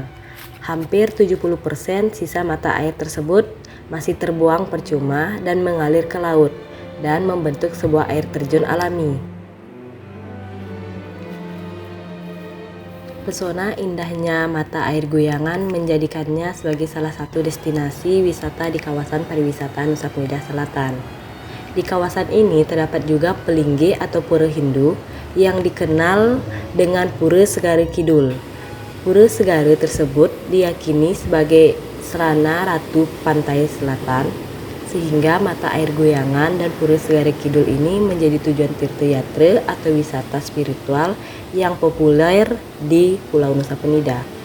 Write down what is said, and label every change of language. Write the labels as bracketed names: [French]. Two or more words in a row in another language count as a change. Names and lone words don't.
[Indonesian] Hampir 70% sisa mata air tersebut masih terbuang percuma dan mengalir ke laut dan membentuk sebuah air terjun alami. Pesona indahnya mata air Guyangan menjadikannya sebagai salah satu destinasi wisata di kawasan pariwisata Nusa Penida Selatan. Di kawasan ini terdapat juga Pelingge atau Pura Hindu yang dikenal dengan Pura Segara Kidul. Pura Segara tersebut diyakini sebagai serana Ratu Pantai Selatan, sehingga mata air Guyangan dan Pura Segara Kidul ini menjadi tujuan tirta atau wisata spiritual yang populer di Pulau Nusa Penida.